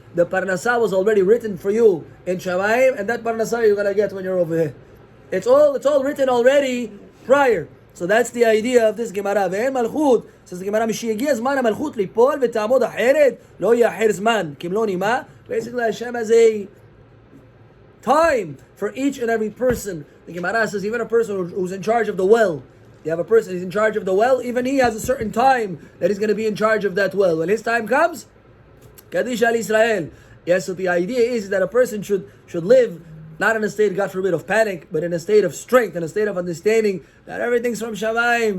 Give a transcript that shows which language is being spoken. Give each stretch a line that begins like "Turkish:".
English: The parnasah was already written for you in Shamayim, and that parnasah you're gonna get when you're over here. It's all written already prior. So that's the idea of this Gemara.
Hebrew: ואין מלכות,
English: says the Gemara,
Hebrew: משהגיע זמן המלכות ליפול ותעמוד אחרת, לא יהיה אחר זמן, כמלוא נימה.
English: Basically Hashem has a time for each and every person. The Gemara says even a person who's in charge of the well, you have a person who's in charge of the well, even he has a certain time that he's going to be in charge of that well. When his time comes, Kaddish al Israel. Yes, so the idea is that a person should live not in a state, God forbid, of panic, but in a state of strength, in a state of understanding that everything's from Shamayim.